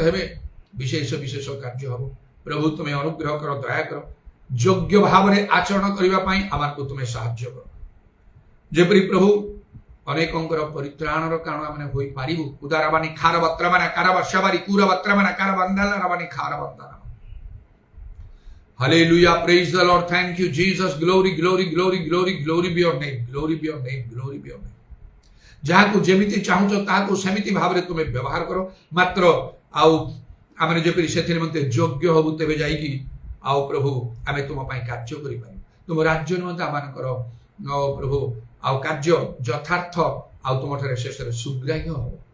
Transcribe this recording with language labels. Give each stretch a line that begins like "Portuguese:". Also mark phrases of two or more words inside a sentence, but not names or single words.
Odia: ହେବେ ବିଶେଷ ବିଶେଷ କାର୍ଯ୍ୟ ହବ ପ୍ରଭୁ ତୁମେ ଅନୁଗ୍ରହ କର ଦୟା କର ଯୋଗ୍ୟ ଭାବରେ ଆଚରଣ କରିବା ପାଇଁ ଆମକୁ ତୁମେ ସାହାଯ୍ୟ କର ଯେପରି ପ୍ରଭୁ ଅନେକଙ୍କର ପରିତ୍ରାଣର କାରଣ ଆମେ ହୋଇପାରିବୁ ଉଦାରବାଣୀ ଖାର ବତ୍ରମାନେ କାରବାସାବାରୀ କୁର ବତ୍ରମାନେ କାର ବନ୍ଦାଲରବାଣୀ ଖାର ବନ୍ଦାନ
English: Hallelujah, praise the Lord, thank you Jesus, glory glory glory glory glory be your name, glory be your name, glory be your name.
Odia: ଯାହାକୁ ଯେମିତି ଚାହୁଁଛ ତାହାକୁ ସେମିତି ଭାବରେ ତୁମେ ବ୍ୟବହାର କର ମାତ୍ର ଆଉ ଆମେ ଯେପରି ସେଥି ନିମନ୍ତେ ଯୋଗ୍ୟ ହବୁ ତେବେ ଯାଇକି ଆଉ ପ୍ରଭୁ ଆମେ ତୁମ ପାଇଁ କାର୍ଯ୍ୟ କରିପାରିବୁ ତୁମ ରାଜ୍ୟ ନିମନ୍ତେ ଆମମାନଙ୍କର ପ୍ରଭୁ ଆଉ କାର୍ଯ୍ୟ ଯଥାର୍ଥ ଆଉ ତୁମଠାରେ ଶେଷରେ ସୁଗ୍ରାହ୍ୟ ହବ